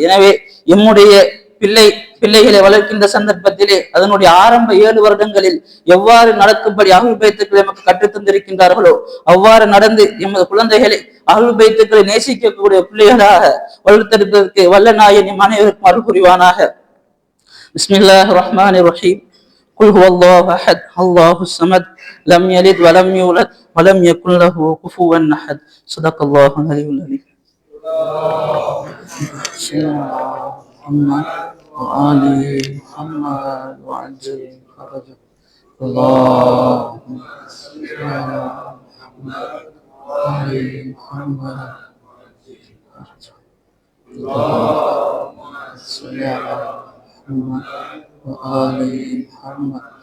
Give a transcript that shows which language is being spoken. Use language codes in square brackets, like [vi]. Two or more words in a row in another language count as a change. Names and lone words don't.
[ta] எனவே எம்முடைய பிள்ளைகளை வளர்க்கின்ற சந்தர்ப்பத்திலே அதனுடைய ஆரம்ப 7 வருடங்களில் எவ்வாறு நடக்கும்படி அஹ்லுல் பைத்துக்கள் நமக்கு கற்றுத் தந்திருக்கின்றார்களோ அவ்வாறு நடந்து எமது குழந்தைகளை அஹ்லுல் பைத்துக்களை நேசிக்கக்கூடிய பிள்ளைகளாக வளர்த்தெடுப்பதற்கு வல்ல நாயன் நம் அனைவருக்கும் அருள் புரிவானாக. [ar] بسم الله الرحمن الرحيم. قل هو الله أحد الله الصمد لم يلد ولم يولد ولم يكن له كفوا أحد. صدق الله العلي العليم. وآل محمد وعجل فرجه. اللهم صل على محمد وآل محمد. اللهم صل على محمد وآل محمد.